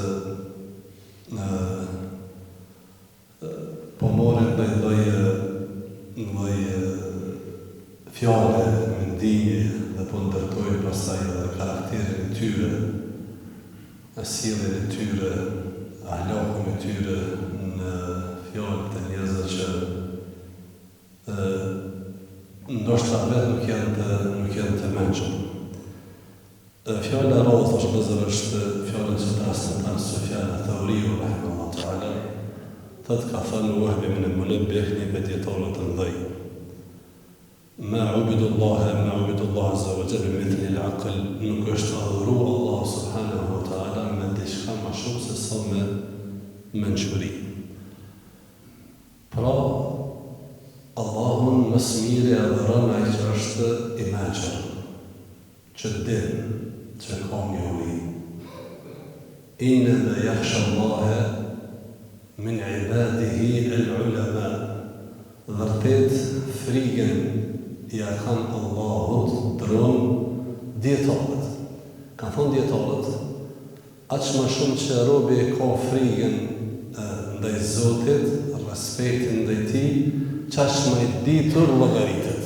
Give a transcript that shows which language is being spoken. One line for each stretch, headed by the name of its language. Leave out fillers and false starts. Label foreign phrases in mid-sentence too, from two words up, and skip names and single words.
Albanian: po morin lloj fjale, mendimi dhe po ndërtojnë pastaj edhe karakterin e tyre, sjelljen e tyre, ahlakun e tyre në fjalët e njerëzve që ndoshta vetë nuk janë të mençur. Fjala e radhës është fjala që transmeton Sufjan al-Thauriu
Arabic: رحمه الله تعالى,
Albanian: thot ka thënë Wahb ibn al-Munabbih, një dietar të mëdhej:
Arabic: ما عبد الله عز وجل مثل العقل,
Albanian: nuk është adhuru Allah
Arabic: سبحانه وتعالى
Albanian: me diçka më shumë se sa me mençuri. Pra, Allahun më së miri adhuron ai që është i mençur, që din, që ka njohuri.
Arabic: إنما يخشى الله من عباده العلماء.
Albanian: Vërtet frikën ja kanë Allahut dron dietarët. Kanë thonë dietarët, aq më shumë që robi ka frikën ndaj Zotit, respektin ndaj tij, çaq më i ditur llogaritet.